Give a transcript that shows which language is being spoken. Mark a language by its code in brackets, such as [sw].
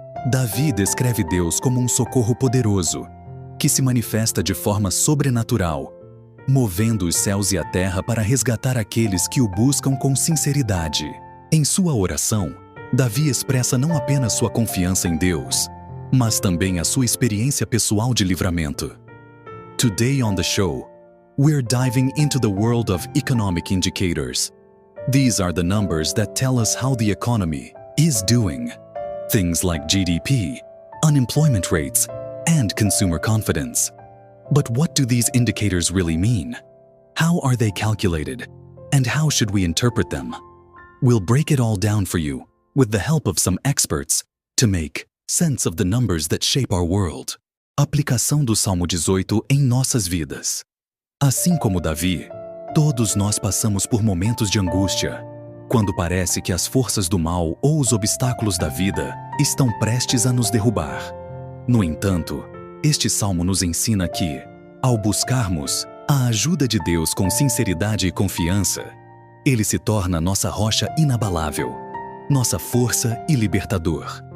[pt] Davi descreve Deus como um socorro poderoso, que se manifesta de forma sobrenatural, movendo os céus e a terra para resgatar aqueles que o buscam com sinceridade. Em sua oração, Davi expressa não apenas sua confiança em Deus, mas também a sua experiência pessoal de livramento. [en] Today on the show, we're diving into the world of economic indicators. These are the numbers that tell us how the economy is doing. Things like GDP, unemployment rates, and consumer confidence. But what do these indicators really mean? How are they calculated? And how should we interpret them? We'll break it all down for you with the help of some experts to make sense of the numbers that shape our world. [pt] Aplicação do Salmo 18 em nossas vidas. Assim como Davi, todos nós passamos por momentos de angústia, quando parece que as forças do mal ou os obstáculos da vida estão prestes a nos derrubar. No entanto, este salmo nos ensina que, ao buscarmos a ajuda de Deus com sinceridade e confiança, Ele se torna nossa rocha inabalável, nossa força e libertador.